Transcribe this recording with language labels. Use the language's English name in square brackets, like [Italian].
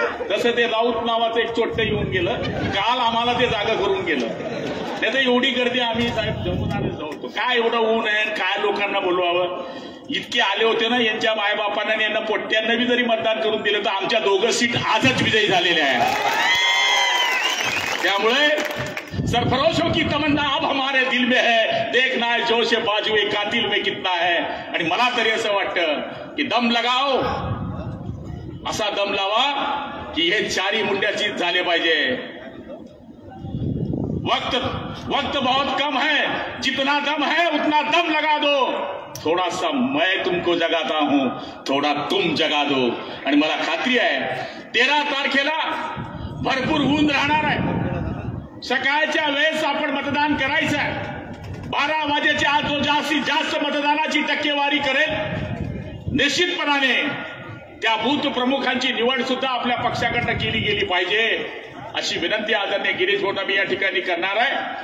[Marathi] तसं ते राऊत नावाचं एक चोट्ट येऊन गेलं, काल आम्हाला ते जागा करून गेलं। त्याचं एवढी गर्दी आम्ही साहेब जमून आले होतो, काय एवढं ऊन आहे, काय लोकांना बोलवावं। इतके आले होते ना, यांच्या मायबापांना आणि यांना पोट्ट्यांना बी जरी मतदान करून दिलं तर आमच्या 2 सीट आजच विजयी झालेल्या आहे। त्यामुळे [Hindi] सरफरोशों की तमन्ना अब हमारे दिल में है, देखना है जोश बाजुए कातिल में कितना है। [Marathi] आणि मला तरी असं वाटतं की [Hindi] दम लगाओ, [Marathi] असा दम लावा की हे 4 मुंड्याची झाले पाहिजे। [Hindi] वक्त बहुत कम है, जितना दम है उतना दम लगा दो। थोड़ा सा मैं तुमको जगाता हूं, थोड़ा तुम जगा दो। [Marathi] आणि मला खात्री आहे 13 तारखेला भरपूर ऊन राहणार आहे। सकाळच्या वेळेस आपण मतदान करायचं आहे। 12 वाजेच्या आत जो जास्तीत जास्त मतदानाची टक्केवारी करेल, निश्चितपणाने त्या बूथ प्रमुखांची निवड सुद्धा आपल्या पक्षाकडनं केली गेली पाहिजे, अशी विनंती आदरणीय गिरीश भाऊंना मी या ठिकाणी करणार आहे।